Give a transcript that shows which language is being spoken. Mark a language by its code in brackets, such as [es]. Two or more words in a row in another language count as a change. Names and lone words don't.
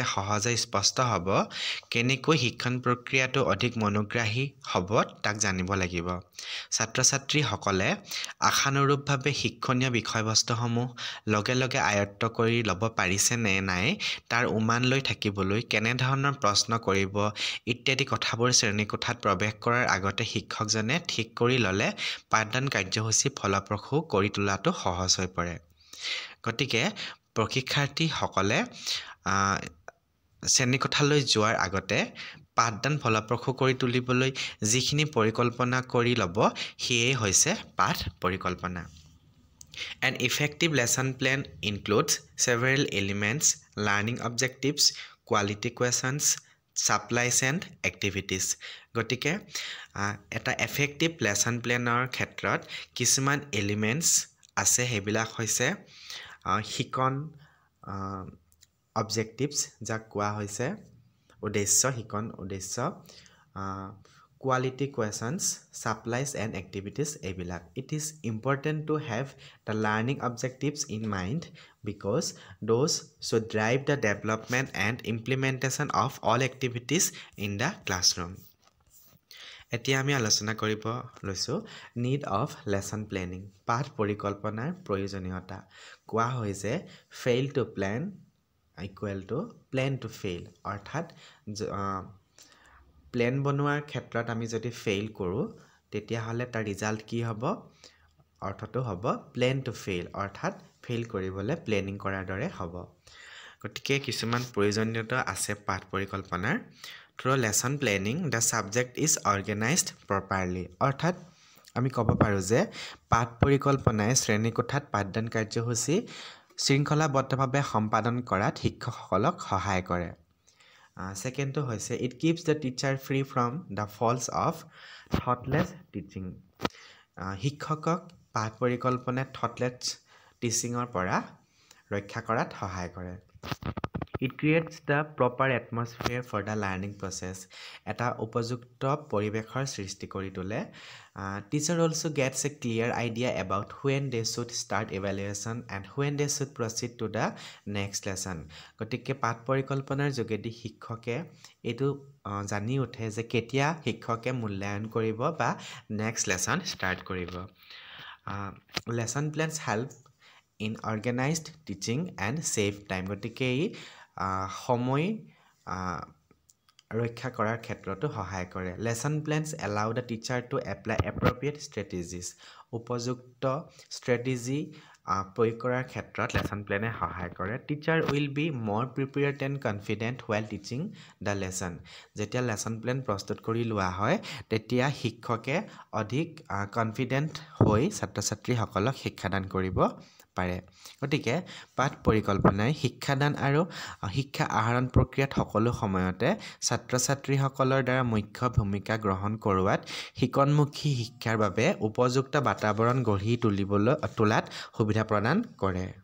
[as] সহজে স্পষ্ট হ'ব কেনেকৈ শিক্ষণ প্ৰক্ৰিয়াটো অধিক মনোগ্ৰাহী হ'ব তাক জানিব লাগিব ছাত্ৰ-ছাত্ৰীসকলে আশানুৰূপভাৱে শিক্ষণীয় বিষয়বস্তুসমূহ লগে লগে আয়ত্ত কৰি ল'ব পাৰিছে নে নাই তাৰ উমান লৈ থাকিবলৈ কেনে ধৰণৰ প্ৰশ্ন কৰিব ইত্যাদি কথাবোৰ শ্ৰেণীকোঠাত প্ৰৱেশ কৰাৰ আগতে শিক্ষকজনে ঠিক কৰি ল'লে পাঠদান কাৰ্যসূচী ফলপ্ৰসূ কৰি তোলাটো সহজ হৈ পৰে গতিকে প্ৰশিক্ষাৰ্থীসকলে শ্ৰেণীকোঠালৈ যোৱাৰ আগতে পাঠদান ফলপ্ৰসূ কৰি তুলিবলৈ যিখিনি পৰিকল্পনা কৰি ল'ব সেয়ে হৈছে পাঠ পৰিকল্পনা [en] An effective lesson plan includes several elements, learning objectives, quality questions, supplies and activities. [as] গতিকে এটা [en] effective lesson planৰ [as] ক্ষেত্ৰত কিছুমান elements আছে সেইবিলাক হৈছে শিকন [en] objectives [as] যাক কোৱা হৈছে উদ্দেশ্য শিকন উদ্দেশ্য [en] quality questions, supplies and activities এইবিলাক It is important to have the learning objectives in mind because those should drive the development and implementation of all activities in the classroom. [as] এতিয়া আমি আলোচনা কৰিব লৈছো [en] need of lesson planning [as] পাঠ পৰিকল্পনাৰ প্ৰয়োজনীয়তা কোৱা হৈছে [en] fail to plan equal to plan to fail [as] অৰ্থাৎ প্ল্যান বনোৱাৰ ক্ষেত্ৰত আমি যদি ফেইল কৰো তেতিয়া হলে তাৰ ৰিজাল্ট কি হ'ব অৰ্থটো হ'ব [en] plan to [as] ফেইল অৰ্থাৎ ফেইল কৰিবলৈ প্ল্যানিং কৰাৰ দৰে হ'ব গতিকে কিছুমান প্ৰয়োজনীয়তা আছে পাঠ পৰিকল্পনাৰ [en] through lesson planning the subject is organized properly [as] অৰ্থাৎ আমি ক'ব পাৰো যে পাঠ পৰিকল্পনাই শ্ৰেণীকোঠাত পাঠদান কাৰ্যসূচী শৃংখলাবদ্ধভাৱে সম্পাদন কৰাত শিক্ষকসকলক সহায় কৰে [en] Second to hoise it keeps the teacher free from the faults of thoughtless teaching. [as] শিক্ষকক পাঠ পৰিকল্পনাত [en] thoughtless teachingৰ [as] পৰা ৰক্ষা কৰাত সহায় কৰে. [en] It creates the proper atmosphere for the learning process. [as] এটা উপযুক্ত পৰিবেশৰ সৃষ্টি কৰি তোলে. [en] Teacher also gets a clear idea about when they should start evaluation and when they should proceed to the next lesson. [as] গতিকে পাঠ পৰিকল্পনাৰ যোগেদি শিক্ষকে এটো জানি উঠে যে কেতিয়া শিক্ষকে মূল্যায়ন কৰিব বা [en] next lesson start [as] কৰিব. [en] Lesson plans help in organized teaching and save time. [as] গতিকে সময় ৰক্ষা কৰাৰ ক্ষেত্ৰতো সহায় কৰে [en] lesson plans allow the teacher to apply appropriate strategies [as] উপযুক্ত strategy প্ৰয়োগ কৰাৰ ক্ষেত্ৰত [en] lesson plan [as] এ সহায় কৰে [en] teacher will be more prepared and confident while teaching the lesson [as] যেতিয়া [en] lesson plan [as] প্ৰস্তুত কৰি লোৱা হয় তেতিয়া শিক্ষকে অধিক কনফিডেন্ট হৈ ছাত্ৰ-ছাত্ৰীসকলক শিক্ষাদান কৰিব পাৰে গতিকে পাঠ পৰিকল্পনাই শিক্ষাদান আৰু শিক্ষা আহৰণ প্ৰক্ৰিয়াত সকলো সময়তে ছাত্ৰ-ছাত্ৰীসকলৰ দ্বাৰা মুখ্য ভূমিকা গ্ৰহণ কৰোৱাত শিকনমুখী শিক্ষাৰ বাবে উপযুক্ত বাতাবৰণ গঢ়ি তোলাত সুবিধা প্ৰদান কৰে